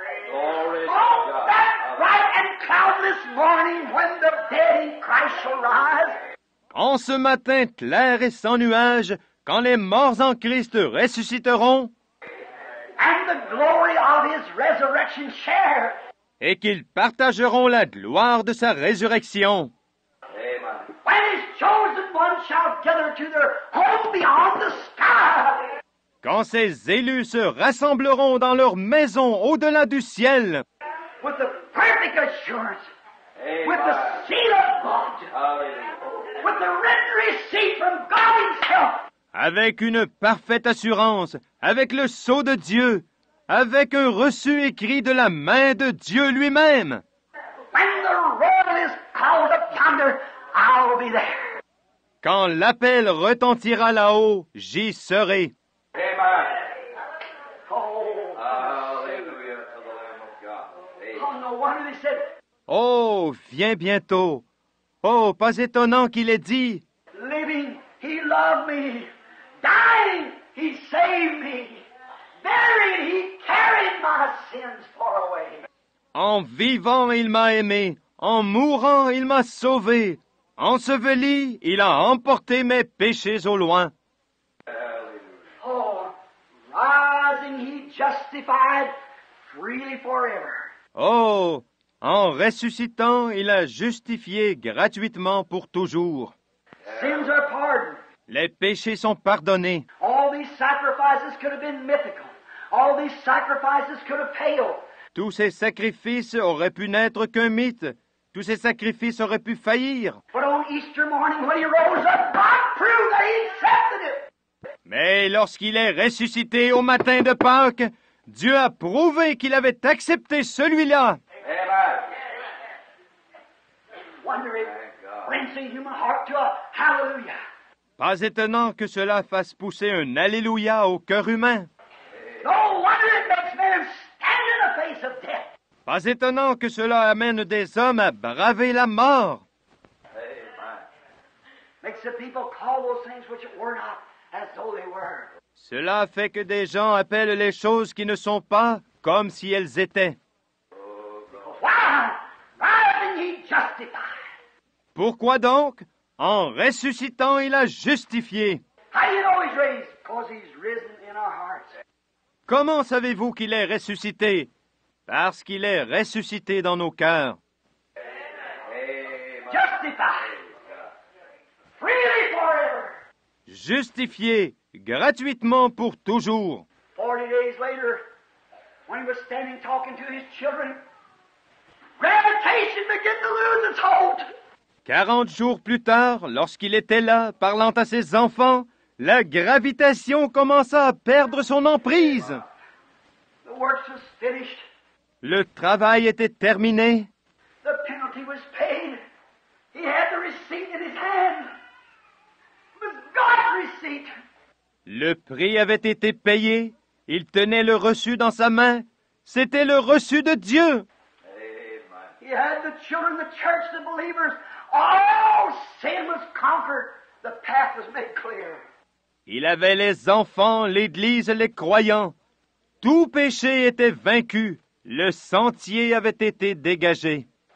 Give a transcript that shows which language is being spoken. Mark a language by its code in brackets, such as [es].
[en] Oh, that bright and cloudless morning when the dead in Christ shall rise. [fr] En ce matin clair et sans nuage, quand les morts en Christ ressusciteront, [en] And the glory of his resurrection share. [fr] et qu'ils partageront la gloire de sa résurrection. [en] When his chosen ones shall gather to their home beyond the sky. [fr] Quand ces élus se rassembleront dans leur maison au-delà du ciel, [en] With the perfect assurance. With the seal of God. With the written receipt from God himself. [fr] avec une parfaite assurance, avec le sceau de Dieu, avec un reçu écrit de la main de Dieu lui-même. [en] When the roll is called up yonder, I'll be there. [fr] Quand l'appel retentira là-haut, j'y serai. [en] Amen. Oh, hallelujah to the Lamb of God. Oh, no wonder they said, [fr] Oh, viens bientôt. Oh, pas étonnant qu'il ait dit, [en] living, he loved me. Dying, he saved me. Buried, he carried my sins far away. [fr] en vivant il m'a aimé, en mourant il m'a sauvé, enseveli il a emporté mes péchés au loin. [en] Oh, rising, he justified freely forever. [fr] Oh, en ressuscitant il a justifié gratuitement pour toujours. [en] Sins are pardoned. [fr] Les péchés sont pardonnés. [en] All these sacrifices could have been mythical. All these sacrifices could have paled. [fr] Tous ces sacrifices auraient pu n'être qu'un mythe. Tous ces sacrifices auraient pu faillir. [en] But on Easter morning when he rose up, God proved that he accepted it. [fr] Mais lorsqu'il est ressuscité au matin de Pâques, Dieu a prouvé qu'il avait accepté celui-là. [en] Amen. Wonder it brings the human heart to a hallelujah. [fr] Pas étonnant que cela fasse pousser un Alléluia au cœur humain. [en] No wonder it makes men stand in the face of death. [fr] Pas étonnant que cela amène des hommes à braver la mort. [en] Amen. Makes the people call those things which were not as though they were. [fr] Cela fait que des gens appellent les choses qui ne sont pas comme si elles étaient. [en] Why? Rising he justified. [fr] Pourquoi donc? En ressuscitant, il a justifié. [en] How do you know he's raised? Because he's risen in our hearts. [fr] Comment savez-vous qu'il est ressuscité? Parce qu'il est ressuscité dans nos cœurs. [en] Justified. Freely forever. [fr] Justifié gratuitement pour toujours. [en] 40 days later, when he was standing talking to his children, gravitation began to lose its hold. [fr] 40 jours plus tard, lorsqu'il était là, parlant à ses enfants, la gravitation commença à perdre son emprise. [en] The work was finished. [fr] Le travail était terminé. [en] The penalty was paid. He had the receipt in his hand. It was God's receipt. [fr] Le prix avait été payé. Il tenait le reçu dans sa main. C'était le reçu de Dieu. [en] He had the children, the church, the believers. All sin was conquered. The path was made clear. [fr] Il avait les enfants, l'Église, les croyants. Tout péché était vaincu. Le sentier avait été dégagé.